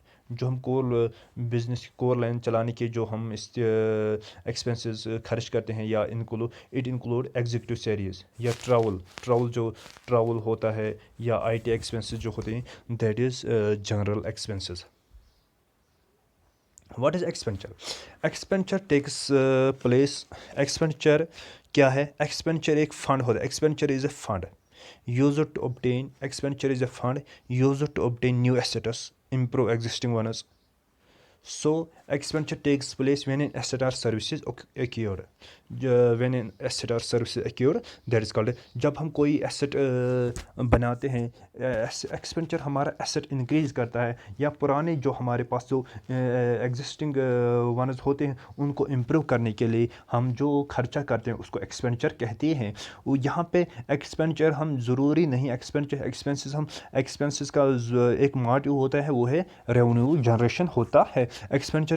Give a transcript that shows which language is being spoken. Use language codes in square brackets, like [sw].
[ur] جو ہم بزنس کی کور لائن چلانے کے جو ہم ایکسپینسز خرچ کرتے ہیں، یا [en] it include executive salaries [ur] یا ٹراول ہوتا ہے، یا آئی ٹی ایکسپینسز جو ہوتے ہیں. [en] That is general expenses. What is expenditure? Expenditure takes place. Expenditure [ur] کیا ہے؟ [en] expenditure [ur] ایک فنڈ ہوتا ہے. [en] Expenditure is a fund used to obtain. Expenditure is a fund used to obtain new assets, improve existing ones. So expenditure takes place when an asset or services acquired. When an asset or services acquired, that is called. [ur] جب ہم کوئی asset بناتے ہیں، ایکسپینچر ہمارا asset increase کرتا ہے، یا پرانے جو ہمارے پاس جو ایگزسٹنگ ونز ہوتے ہیں ان کو امپروو کرنے کے لیے ہم جو خرچہ کرتے ہیں اس کو ایکسپینچر کہتے ہیں. یہاں پہ ایکسپینچر ہم ضروری نہیں، ایکسپینسز کا ایک موٹیو ہوتا ہے، وہ ہے ریونیو جنریشن ہوتا ہے. ایکسپینچر